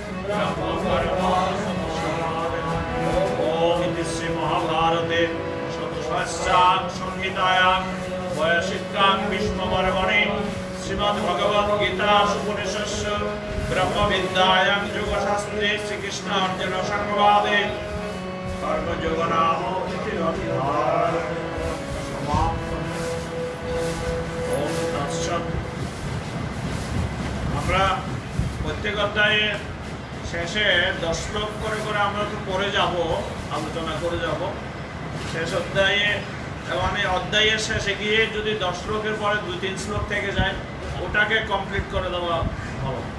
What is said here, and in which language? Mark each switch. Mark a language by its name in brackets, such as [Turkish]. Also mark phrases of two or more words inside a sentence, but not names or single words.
[Sanskrit] ब्रह्मकर्म इति श्रीमहाभारते चतुष्षष्ट्यां संहितायां वैयासिक्यां भीष्मपर्वणि श्रीमद्भगवद्गीतासु उपनिषत्सु ब्रह्मविद्यायां योगशास्त्रे श्रीकृष्णार्जुन संवादे कर्मयोग नाम तृतीयोऽध्यायः समाप्तम्। ओम तत्सत्। [Bangla] আমরা প্রত্যেক অধ্যায়ে শেষে 10 শ্লোক করে করে আমরা তো পড়ে যাব, আলোচনা করে যাব। শেষ অধ্যায়ে মানে অধ্যায়ের শেষে গিয়ে যদি 10 শ্লোকের পরে 2-3 শ্লোক থেকে যায় ওটাকে কমপ্লিট করে দেওয়া ভালো।